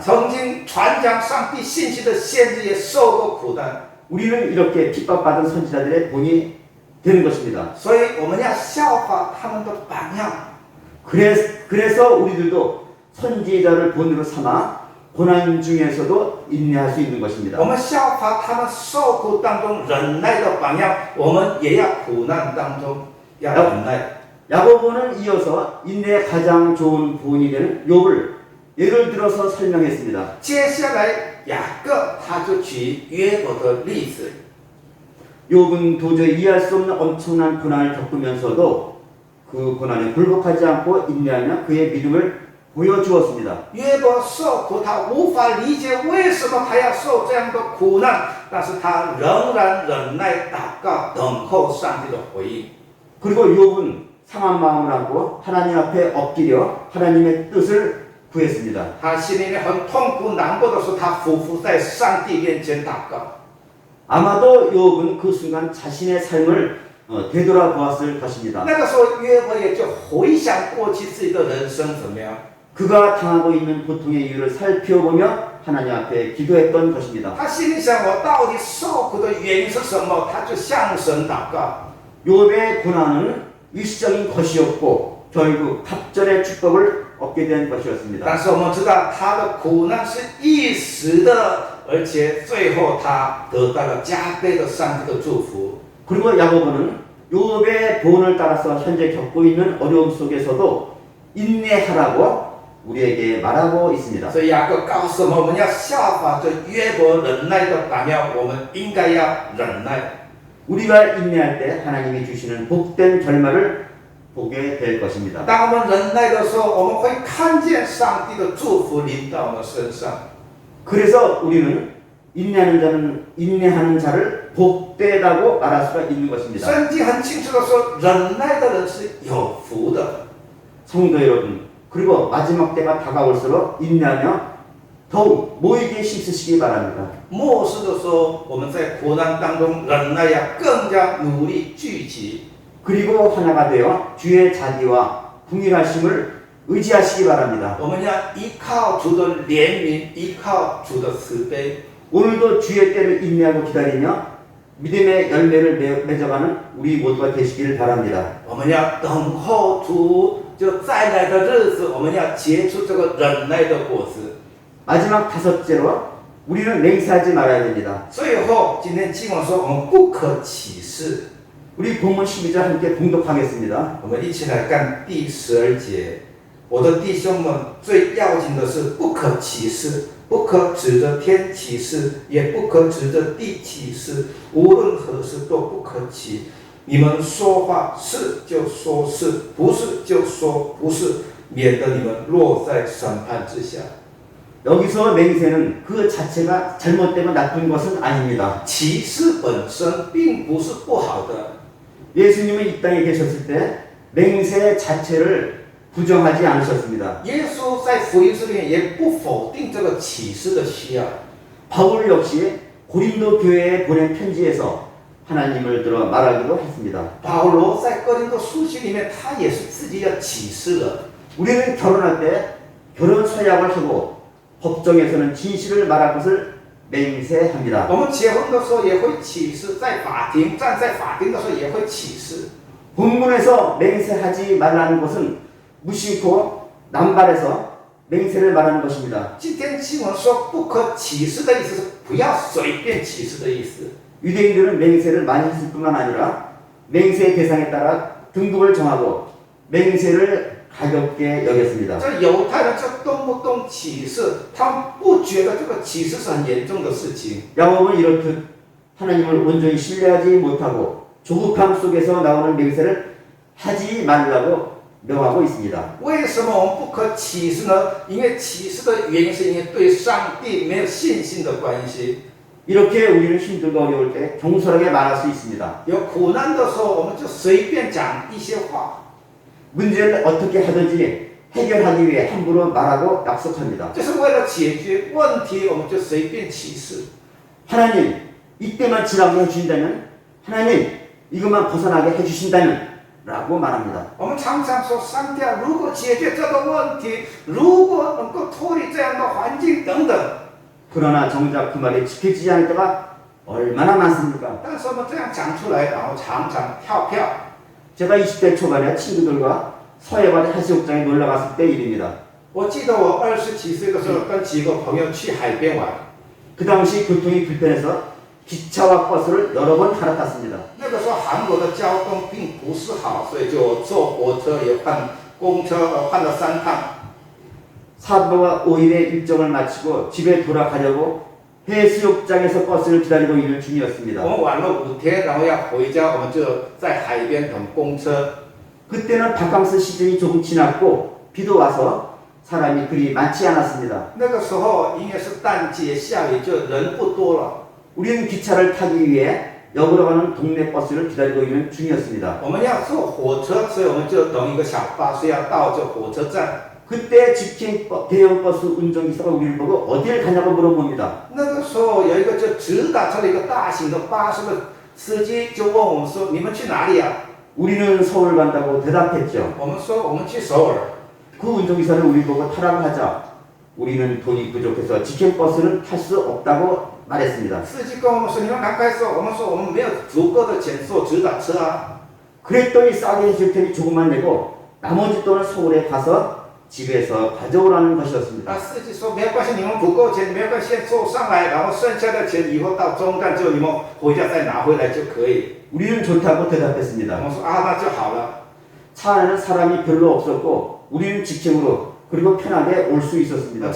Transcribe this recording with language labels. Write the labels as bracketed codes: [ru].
[zh] 曾经传讲上帝信息的先知也受过苦难， [ko] 우리는 이렇게 핍박받은 선지자들의 본이 되는 것입니다. [zh] 所以我们要效法他们的榜样。 [ko] 그래서 우리들도 선지자를 본으로 삼아 고난 중에서도 인내할 수 있는 것입니다. [zh] 我们效法他们受苦当中忍耐的榜样，我们也要苦难当中要忍耐。 [ko] 야고보는 이어서 인내의 가장 좋은 보온이 되는 욥을 예를 들어서 설명했습니다. [zh] 接下来雅各他就举约伯的例子。 [ko] 욥은 도저히 이해할 수 없는 엄청난 고난을 겪으면서도 그 고난에 굴복하지 않고 인내하며 그의 믿음을 보여주었습니다. [zh] 约伯受苦，他无法理解为什么他要受这样的苦难，但是他仍然忍耐祷告，等候上帝的回应。 [ko] 그리고 욥은 상한 마음을 안고 하나님 앞에 엎드려 하나님의 뜻을 구했습니다. [zh] 他心里面很痛苦难过的时候，他俯伏在上帝面前祷告。 [ko] 아마도 욥은 그 순간 자신의 삶을 되돌아보았을 것입니다. [zh] 那个时候，约伯也就回想过去自己的人生怎么样。 [ko] 그가 당하고 있는 고통의 이유를 살펴보며 하나님 앞에 기도했던 것입니다. [zh] 他心里想，我到底受苦的原因是什么？他就向神祷告。 [ko] 욥의 고난은 일시적인 것이었고 결국 갑절의 축복을 얻게 된 것이었습니다. [zh] 但是我们知道，他的苦难是一时的，而且最后他得到了加倍的上帝的祝福。 [ko] 그리고 야고보는 욥의 본을 따라서 현재 겪고 있는 어려움 속에서도 인내하라고 우리에게 말하고 있습니다. [zh] 所以雅各告诉我们，我们要效法这约伯忍耐的榜样，我们应该要忍耐。 [ko] 우리가 인내할 때 하나님이 주시는 복된 결말을 보게 될 것입니다. [zh] 当我们忍耐的时候，我们会看见上帝的祝福临到我们身上。 [ko] 그래서 우리는 인내하는 자를 복되다고 말할 수가 있는 것입니다. [zh] 圣经很清楚的说，忍耐的人是有福的。 [ko] 성도 여러분, 그리고 마지막 때가 다가올수록 인내하며 더욱 모이게 힘쓰시기 바랍니다. [zh] 末世的时候，我们在苦难当中忍耐，要更加努力聚集。 [ko] 그리고 하나가 되어 주의 자비와 궁일하심을 의지하시기 바랍니다. [zh] 我们要依靠主的怜悯，依靠主的慈悲。 [ko] 오늘도 주의 때를 인내하고 기다리며 믿음의 열매를 맺어가는 우리 모두가 되시기를 바랍니다. [zh] 我们要等候主就再来的日子，我们要结出这个忍耐的果子。 [ko] 마지막 다섯째로 우리는 맹세하지 말아야 됩니다. [zh] 最后，今天经文说，我们不可起誓。 [ko] 우리 본문 12절 함께 봉독하겠습니다. [zh] 我们一起来看第12节。我的弟兄们，最要紧的是不可起誓，不可指着天起誓，也不可指着地起誓，无论何事都不可起。你们说话是就说是，不是就说不是，免得你们落在审判之下。 [ko] 여기서 맹세는 그 자체가 잘못되고 나쁜 것은 아닙니다. [zh] 起誓本身并不是不好的。 [ko] 예수님은 이 땅에 계셨을 때 맹세 자체를 부정하지 않으셨습니다. [zh] 耶稣在福音书里面也不否定这个起誓的需要。 [ko] 바울 역시 고린도 교회에 보낸 편지에서 하나님을 들어 말하기도 했습니다. [zh] 保罗在哥林多书信里面，他也是自己要起誓了。 [ko] 우리는 결혼할 때 결혼 서약을 하고 법정에서는 진실을 말할 것을 맹세합니다. [zh] 我们结婚的时候也会起誓，在法庭站在法庭的时候也会起誓。 [ko] 본문에서 맹세하지 말라는 것은 무심코 남발해서 맹세를 말하는 것입니다. [zh] 今天经文说不可起誓的意思是不要随便起誓的意思。 [ko] 유대인들은 맹세를 많이 했을 뿐만 아니라 맹세의 대상에 따라 등급을 정하고 맹세를 가볍게 여겼습니다. [zh] 这犹太人就动不动起誓，他们不觉得这个起誓是很严重的事情。 [ko] 야곱은 이렇듯 하나님을 온전히 신뢰하지 못하고 조급함 속에서 나오는 맹세를 하지 말라고 명하고 있습니다. [zh] 为什么我们不可起誓呢？因为起誓的原因是因为对上帝没有信心的关系。 [ko] 이렇게 우리는 힘들고 어려울 때 경솔하게 말할 수 있습니다. [zh] 有苦难的时候，我们就随便讲一些话， [ko] 문제를 어떻게 하든지 해결하기 위해 함부로 말하고 약속합니다. [zh] 就是为了解决问题，我们就随便启示。 [ko] 하나님 이때만 지나게 해주신다면, 하나님 이것만 벗어나게 해주신다면 라고 말합니다. [zh] 我们常常说，上帝啊，如果解决这个问题，如果能够脱离这样的环境等等。 [ko] 그러나 정작 그 말이 지켜지지 않을 때가 얼마나 많습니까? [zh] 但是我们这样讲出来，然后常常跳票。 [ko] 제가 20대 초반에 친구들과 서해바다 해수욕장에 놀러 갔을 때 일입니다. [zh] 我记得我27岁的时候，跟几个朋友去海边玩。 [ko] 그 당시 교통이 불편해서 기차와 버스를 여러 번 갈아탔습니다. [zh] 那个时候韩国的交通并不是好，所以就坐火车也换公车，换了3趟。 [ko] 4박 5일의 일정을 마치고 집에 돌아가려고 해수욕장에서 버스를 기다리고 있는 중이었습니다. [zh] 我们玩了5天，然后要回家，我们就在海边等公车。 [ko] 그때는 바캉스 시즌이 조금 지났고 비도 와서 사람이 그리 많지 않았습니다. [zh] 那个时候应该是淡季，下雨就人不多了。 [ko] 우리는 기차를 타기 위해 역으로 가는 동네 버스를 기다리고 있는 중이었습니다. [zh] 我们要坐火车，所以我们就等一个小巴士要到这火车站。 [ko] 그때 직행 대형 버스 운전기사가 우리를 보고 어딜 가냐고 물어봅니다. [zh] 那个时候有一个就直达车的一个大型的巴士的司机就问我们说：“你们去哪里呀、 [ko] 우리는 서울 간다고 대답했죠. [zh] 我们说：“我们去首尔。” [ko] 그 운전기사는 우리 보고 타라고 하자 우리는 돈이 부족해서 직행 버스는 탈 수 없다고 말했습니다. [zh] 司机跟我们说：“你们赶快坐。”我们说：“我们没有足够的钱坐直达车啊。” [ko] 그랬더니 싸게 해줄 테니 조금만 내고 나머지 돈은 서울에 가서 집에서 가져오라는 것이었습니다. [zh] 司机说：“没有关系，你们不够钱，没有关系，先坐上来，然后剩下的钱以后到中站之后，你们回家再拿回来就可以。” [ko] 우리는 좋다고 [zh] 我 [ko] 대답했습니다. [zh] 们说：“啊，那就好了。” [ko] 차 안에는 사람이 별로 없었고 우리는 직행으로 그리고 편하게 올 수 있었습니다.